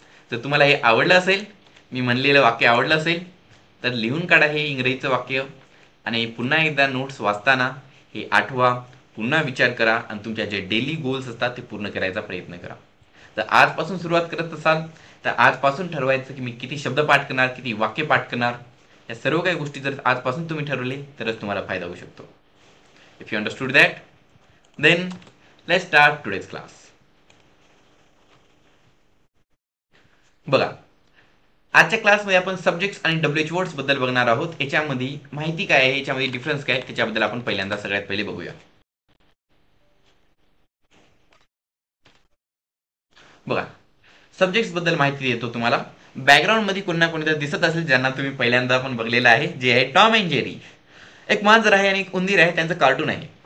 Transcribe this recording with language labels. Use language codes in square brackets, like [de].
[mr] जर तुम्हाला हे आवडलं असेल, मी म्हणलेलं वाक्य आवडलं असेल, तर लिहून काढा हे इंग्रजीचं वाक्य आणि पुन्हा एकदा नोट्स वाचताना हे आठवा, पुन्हा विचार करा आणि तुमच्या जे डेली गोल्स असतात ते पूर्ण करायचा प्रयत्न करा. तर आजपासून सुरुवात करत असाल तर आजपासून ठरवायचं की मी किती शब्द पाठ करणार, किती वाक्य पाठ करणार. या सर्व काही गोष्टी जर आजपासून तुम्ही ठरवले तरच तुम्हाला फायदा होऊ शकतो. [en] If you understood that, then let's start today's class. [mr] बघा, आजच्या क्लासमध्ये आपण सब्जेक्ट्स आणि WH वर्ड्स बद्दल बघणार आहोत. याच्यामध्ये माहिती काय आहे, याच्यामध्ये डिफरन्स काय, त्याच्याबद्दल आपण पहिल्यांदा सगळ्यात पहिले बघूया. बघा, सब्जेक्ट्स बद्दल माहिती देतो तुम्हाला. बॅकग्राऊंड मध्ये कोणी ना कोणीतरी दिसत असेल ज्यांना तुम्ही पहिल्यांदा पण बघलेलं आहे, जे आहे टॉम अँड जेरी. एक मांजर आहे आणि एक उंदीर आहे, त्यांचं कार्टून आहे.